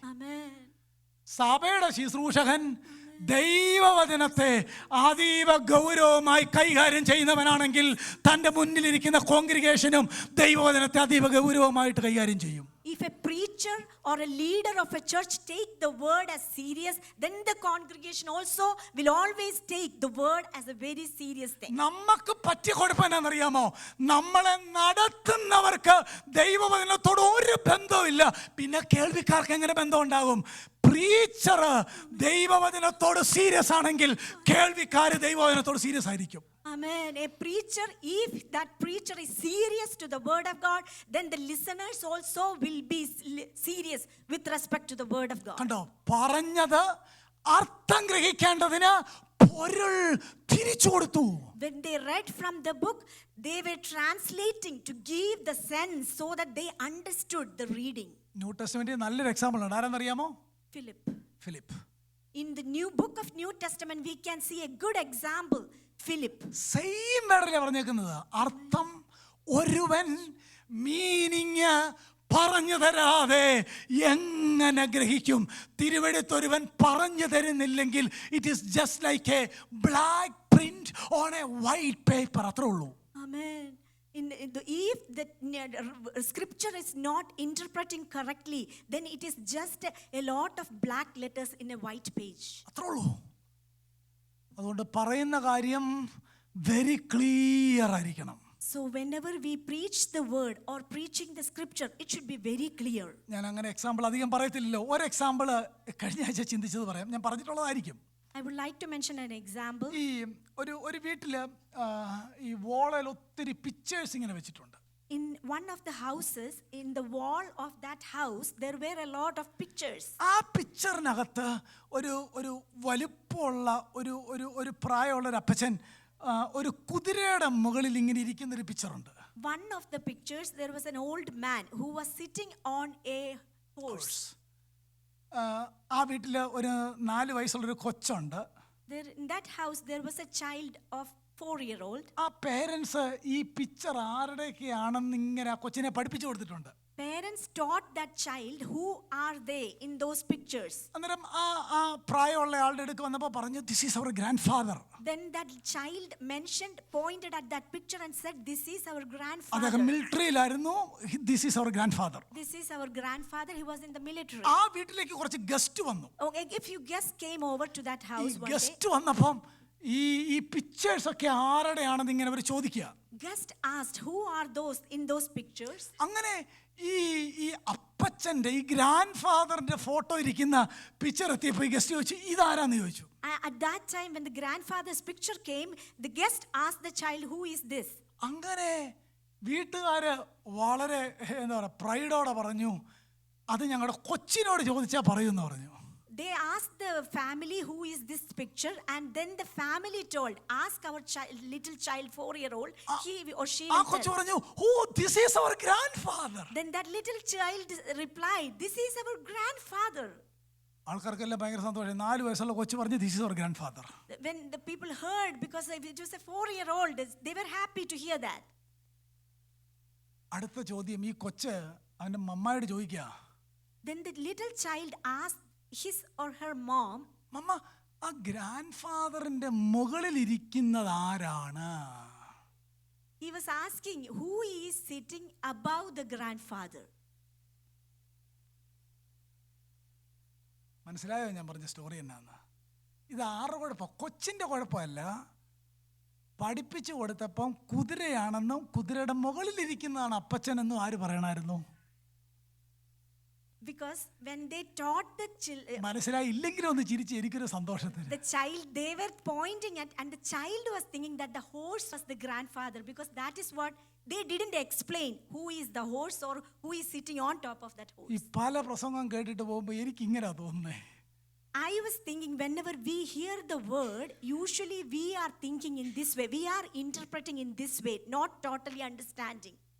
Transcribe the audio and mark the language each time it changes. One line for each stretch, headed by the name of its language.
English: Amen.
Malayalam: സഭയുടെ ശുശ്രൂഷകൻ ദൈവവചനത്തെ അതീവ ഗൗരവമായി കൈകാര്യം ചെയ്യുന്നവനാണെങ്കിൽ തൻ്റെ മുന്നിലിരിക്കുന്ന കോൺഗ്രിഗേഷനും ദൈവവചനത്തെ അതീവ ഗൗരവമായിട്ട് കൈകാര്യം ചെയ്യും.
English: If a preacher or a leader of a church take the word as serious, then the congregation also will always take the word as a very serious thing.
Malayalam: നമുക്ക് പറ്റിയ കുഴപ്പം എന്നാണെന്നറിയാമോ? നമ്മളെ നടത്തുന്നവർക്ക് ദൈവവചനത്തോട് ഒരു ബന്ധവുമില്ല. പിന്നെ കേൾവിക്കാർക്ക് എങ്ങനെ ബന്ധം ഉണ്ടാകും? പ്രീച്ചർ ദൈവവചനത്തോട് സീരിയസ് ആണെങ്കിൽ കേൾവിക്കാർ ദൈവവചനത്തോട് സീരിയസ് ആയിരിക്കും.
English: Amen. A preacher, if that preacher is serious to the word of God, then the listeners also will be serious with respect to the word of God.
Malayalam: കണ്ടോ? പറഞ്ഞത് അർത്ഥം ഗ്രഹിക്കേണ്ടതിന് പൊരുൾ തിരിച്ചു കൊടുത്തു.
English: When they read from the book, they were translating to give the sense so that they understood the reading.
Malayalam: New ടെസ്റ്റ്മെന്റിൽ നല്ലൊരു example ഉണ്ട്. ആരെന്നറിയാമോ?
English: Philip. In the new book of New Testament, we can see a good example. Philip.
Malayalam: Same വേർഡിലാണ് പറഞ്ഞേക്കുന്നത്. അർത്ഥം ഒരുവൻ meaning പറഞ്ഞു തരാതെ എങ്ങനെ ഗ്രഹിക്കും? തിരുവെഴുത്തൊരുവൻ പറഞ്ഞു തരുന്നില്ലെങ്കിൽ
English: It is just like a black print on a white paper.
Malayalam: അത്രേ ഉള്ളൂ.
English: Amen. If the scripture is not interpreting correctly, then it is just a lot of black letters in a white page.
Malayalam: അത്രേ ഉള്ളൂ. അതുകൊണ്ട് പറയുന്ന കാര്യം very clear ആയിരിക്കണം.
English: So whenever we preach the word or preaching the scripture, it should be very clear.
Malayalam: ഞാൻ അങ്ങനെ example അധികം പറയത്തില്ലല്ലോ. ഒരു എക്സാമ്പിൾ കഴിഞ്ഞ ആഴ്ച ചിന്തിച്ചത് പറയാം. ഞാൻ പറഞ്ഞിട്ടുള്ളതായിരിക്കും.
English: I would like to mention an example.
Malayalam: ഈ ഒരു വീട്ടിൽ ഈ വോളിൽ ഒത്തിരി പിക്ചേഴ്സ് ഇങ്ങനെ വെച്ചിട്ടുണ്ട്.
English: In one of the houses, in the wall of that house, there were a lot of pictures.
Malayalam: ആ പിക്ചറിനകത്ത് ഒരു വലുപ്പമുള്ള ഒരു പ്രായമുള്ള ഒരു അപ്പച്ചൻ ഒരു കുതിരയുടെ മുകളിൽ ഇങ്ങനെ ഇരിക്കുന്ന ഒരു പിക്ചറുണ്ട്.
English: One of the pictures, there was an old man who was sitting on a horse.
Malayalam: ആ വീട്ടിൽ ഒരു 4 വയസ്സുള്ളൊരു കൊച്ചുണ്ട്.
English: In that house, there was a child of 4-year-old.
Malayalam: ആ പേരൻസ് ഈ പിക്ചർ ആരുടെയൊക്കെയാണെന്ന് ഇങ്ങനെ ആ കൊച്ചിനെ പഠിപ്പിച്ചു കൊടുത്തിട്ടുണ്ട്.
English: Parents taught that child who are they in those pictures.
Malayalam: അന്നേരം ആ പ്രായമുള്ള ആളുടെ അടുക്ക് വന്നപ്പോൾ പറഞ്ഞു,
English: This is our grandfather. Then that child mentioned, pointed at that picture and said, this is our grandfather.
Malayalam: അദ്ദേഹം മിലിറ്ററിയിലായിരുന്നു.
English: This is our grandfather. This is our grandfather. He was in the military.
Malayalam: ആ വീട്ടിലേക്ക് കുറച്ച് guest വന്നു.
English: Okay, if you guest came over to that ഈ house one day,
Malayalam: guest വന്നപ്പം ഈ pictures ഒക്കെ ആരുടെയാണെന്ന് ഇങ്ങനെ അവർ ചോദിക്കുക.
English: guest asked, who are those in those pictures?
Malayalam: അങ്ങനെ ഈ അപ്പച്ചൻ്റെ ഈ ഗ്രാൻഡ് ഫാദറിന്റെ ഫോട്ടോ ഇരിക്കുന്ന പിക്ചർ എത്തിയപ്പോൾ ഈ ഗസ്റ്റ് ചോദിച്ചു, ഇതാരാന്ന് ചോദിച്ചു.
English: At that time, when the grandfather's picture came, the guest asked the child, who is this?
Malayalam: അങ്ങനെ വീട്ടുകാര് വളരെ എന്താ പറയുക പ്രൈഡോടെ പറഞ്ഞു, അത് ഞങ്ങളുടെ കൊച്ചിനോട് ചോദിച്ചാൽ പറയുമെന്ന് പറഞ്ഞു.
English: They asked the family, who is this picture? And then the family told, ask our little child, 4-year-old, he or she ആ will
Malayalam: കൊച്ചു
English: tell.
Malayalam: പറഞ്ഞു,
English: This is our grandfather. Then that little child replied, this is our grandfather.
Malayalam: ആൾക്കാർക്കെല്ലാം ഭയങ്കര സന്തോഷം. 4 വയസ്സുള്ള കൊച്ചു പറഞ്ഞു,
English: This is our grandfather. When the people heard, because it was a 4-year-old, they were happy to hear that.
Malayalam: അടുത്ത ചോദ്യം ഈ കൊച്ച് അവൻ്റെ മമ്മായോട് ചോദിക്കുക,
English: Then the little child asked his or her mom,
Malayalam: മമ്മ ആ ഗ്രാൻഡ് ഫാദറിന്റെ മുകളിൽ ഇരിക്കുന്നത് ആരാണ്?
English: he was asking, who is sitting above the grandfather?
Malayalam: മനസ്സിലായോ ഞാൻ പറഞ്ഞ സ്റ്റോറി എന്നാന്ന്? ഇത് ആരുടെ കുഴപ്പം? കൊച്ചിൻ്റെ കുഴപ്പമല്ല. പഠിപ്പിച്ചു കൊടുത്തപ്പം കുതിരയാണെന്നും കുതിരയുടെ മുകളിലിരിക്കുന്നതാണ് അപ്പച്ചനെന്നും ആര് പറയണമായിരുന്നു?
English: Because when they taught the children,
Malayalam: മനസ്സിലായി ഇല്ലെങ്കിലും ഒന്ന് ചിരിച്ച് എനിക്കൊരു സന്തോഷത്തിന്.
English: the child, they were pointing at, and the child was thinking that the horse was the grandfather, because that is what they didn't explain, who is the horse or who is sitting on top of that ഈ horse.
Malayalam: പല പ്രസംഗം കേട്ടിട്ട് പോകുമ്പോൾ എനിക്ക് ഇങ്ങനെ തോന്നുന്നേ,
English: I was thinking, whenever we hear the word, usually we are thinking in this way, we are interpreting in this way, not totally understanding.